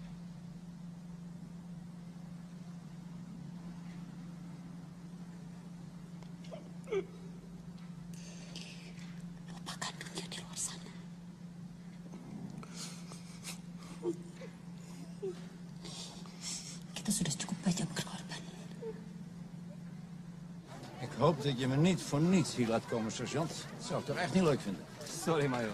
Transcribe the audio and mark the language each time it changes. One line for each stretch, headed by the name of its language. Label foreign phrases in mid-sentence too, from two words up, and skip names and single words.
Indonesian: Lupakan dunia di luar sana. Kita sudah cukup banyak berkorban.
Dutch: Ik hoop dat je me niet voor niets hier laat komen, sergeant. Dat zou ik toch echt niet leuk vinden.
English: Sorry, major.